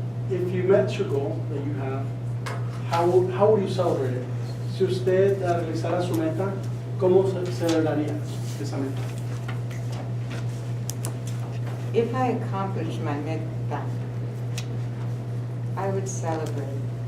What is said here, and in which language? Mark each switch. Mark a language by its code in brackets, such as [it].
[en] If you met your goal that you have, how would you celebrate it? [es] Si usted realizara su meta, ¿cómo celebraría esa meta? [en] If I accomplish my meta, I would celebrate.